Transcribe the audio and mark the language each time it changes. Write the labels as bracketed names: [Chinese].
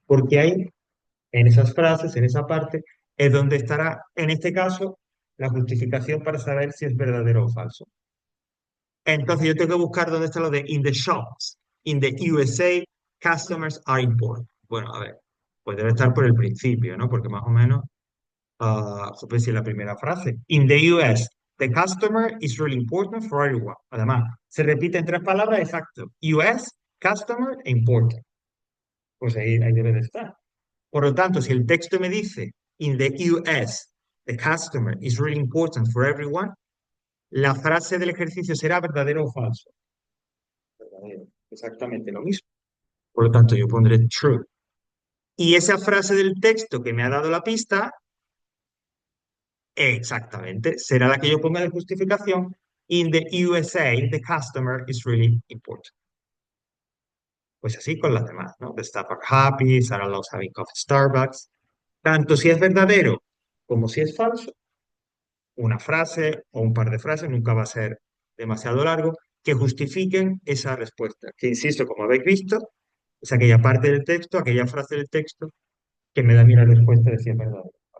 [Spanish] Porque ahí, en esas frases, en esa parte, es donde estará, en este caso, la justificación para saber si es verdadero o falso. Entonces yo tengo que buscar dónde está lo de [English] in the shops, in the USA, customers are important. [Spanish] Bueno, a ver, pues debe estar por el principio, ¿no? Porque más o menos, joder, si es la primera frase. [English] In the US, the customer is really important for everyone. [Spanish] Además, se repite en tres palabras, exacto. US, customer e important. Pues ahí debe de estar. Por lo tanto, si el texto me dice, [English] in the US, the customer is really important for everyone, [Spanish] la frase del ejercicio será verdadero o falso. Verdadero. Exactamente lo mismo. Por lo tanto, yo pondré true. Y esa frase del texto que me ha dado la pista, exactamente, será la que yo ponga de justificación. [English] In the USA, the customer is really important. [Spanish] Pues así con las demás, ¿no? [English] The staff are happy, Sarah loves having coffee at Starbucks. [Spanish] Tanto si es verdadero como si es falso, una frase o un par de frases, nunca va a ser demasiado largo, que justifiquen esa respuesta. Que insisto, como habéis visto, es aquella parte del texto, aquella frase del texto que me da a mí la respuesta de si es verdadero.